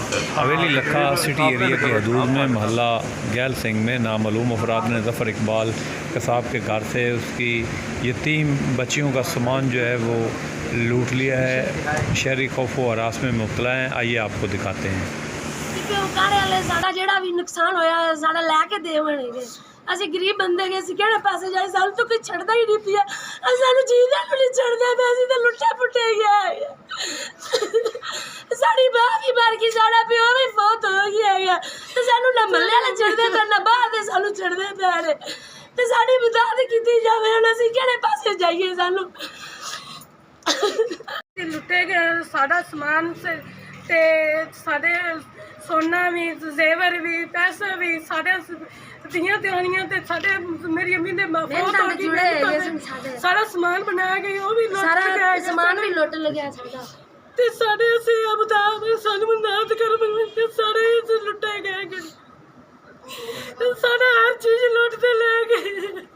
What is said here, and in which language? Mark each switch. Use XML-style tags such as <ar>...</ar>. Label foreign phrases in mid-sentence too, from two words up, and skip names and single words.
<ur>حویلی لکھا سٹی ایریا کے حدود میں محلہ گیل سنگھ میں نامعلوم افراد نے ظفر اقبال قصاب کے گھر سے اس کی یتیم بچیوں کا سامان جو ہے وہ لوٹ لیا ہے. شہری خوف و ہراس میں مبتلا ہیں. آئیے آپ کو دکھاتے ہیں.</ur> <pa>ਸਾਡਾ ਜਿਹੜਾ ਭੀ ਨੁਕਸਾਨ ਹੋਇਆ ਸਾਡਾ ਲੈ ਕੇ ਦੇਵਣਗੇ। ਅਸੀਂ ਗਰੀਬ ਬੰਦੇ ਗਏ ਸੀ ਕਿਹੜੇ ਪਾਸੇ ਜਾਏ ਸਾਨੂੰ ਤਾਂ ਕੋਈ ਛੱਡਦਾ ਹੀ ਨਹੀਂ ਪਿਆ। ਸਾਨੂੰ ਜੀਂਦਾ ਨੂੰ ਨਹੀਂ ਛੱਡਦੇ ਪਏ, ਅਸੀਂ ਤਾਂ ਲੁੱਟੇ ਪੁੱਟੇ ਗਏ। ਸਾਡੀ ਮਾਂ ਵੀ ਮਰ ਗਈ, ਸਾਡਾ ਪਿਓ ਵੀ ਫੌਤ ਹੋ ਗਿਆ ਹੈਗਾ ਤੇ ਸਾਨੂੰ ਨਾ ਮੱਲੇ ਵਾਲੇ ਛੱਡਦੇ ਪਏ ਨਾ ਬਾਹਰ ਦੇ ਸਾਨੂੰ ਛੱਡਦੇ ਪਏ ਨੇ ਤੇ ਸਾਡੀ ਮਦਦ ਕੀਤੀ ਜਾਵੇ। ਹੁਣ ਅਸੀਂ ਕਿਹੜੇ ਪਾਸੇ ਜਾਈਏ? ਸਾਨੂੰ ਲੁੱਟੇ ਗਏ ਸਾਡਾ ਸਮਾਨ ਤੇ ਸਾਡੇ ਸੋਨਾ ਭੀ ਜ਼ੇਵਰ ਭੀ ਪੈਸੇ ਭੀ ਸਾਡੇ ਦੀਆਂ ਦਿਹਾੜੀਆਂ ਤੇ ਸਾਡੇ ਮੇਰੀ ਅੰਮੀ ਨੇ ਸਾਰਾ ਸਮਾਨ ਬਣਾਇਆ ਗਿਆ ਵੋ ਭੀ ਸਾਰਾ ਸਮਾਨ ਭੀ ਲੁੱਟ ਲੱਗਿਆ ਸਾਡਾ ਤੇ ਸਾਡੇ ਅਸੀਂ ਅਬ ਸਾਨੂੰ ਮਦਦ ਕਰ ਸਾਰੇ ਲੁੱਟੇ ਗਏ ਸਾਰਾ ਹਰ ਚੀਜ਼ ਲੁੱਟਦੇ ਲੈ ਗਏ।</pa>